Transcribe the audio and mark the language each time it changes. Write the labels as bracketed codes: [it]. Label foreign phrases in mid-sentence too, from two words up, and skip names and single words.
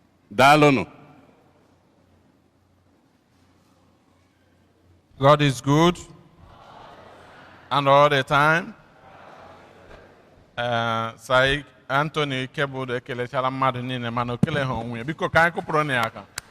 [ig] Daalụnụ. [en] God is good and all the time. [ig] Uh, Sai Anthony Kebudo ekelechala mmadụ niile, mana o keleghị onwe ya. Biko, ka anyị kụpụrụ na ya aka.